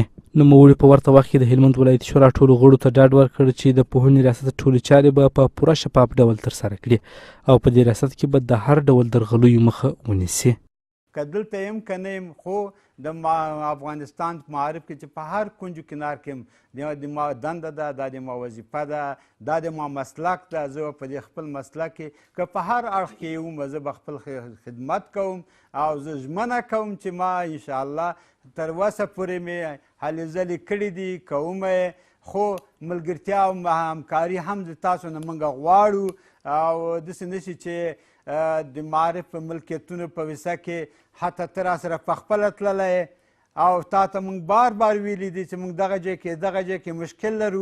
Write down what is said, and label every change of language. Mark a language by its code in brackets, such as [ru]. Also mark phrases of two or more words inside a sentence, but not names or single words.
[ps] نوموړي په ورته وخت کې د هلمند ولایتي شورا ټولو غړو ته ډاډ ورکړ چې د پوهنې ریاست ټولې چارې به په پوره شفاف ډول ترسره کړي او په دې ریاست کې به د هر ډول درغلیو مخه ونیسي. که دلته یم که نه یم خو د افغانستان معارف کې چې په هر کنج و کنار کې د ما دنده ده، دا د ما وظیفه ده، دا د ما مسلک ده. زه په دې خپل مسلک کې که په هر اړخ کې یم زه به خپل خدمت کوم او زه ژمنه کوم چې ما انشاءالله تر اوسه پورې مې هلې ځلې کړي دي، کوم خو ملګرتیا او همکاري هم د تاسو نه موږ غواړو او داسې نشي چې د معارف په ملکیتونو په ویسه کې حتی ته را سره په خپله تللی او تا ته موږ بار بار ویلي دي چې موږ دغه ځای کې مشکل لرو.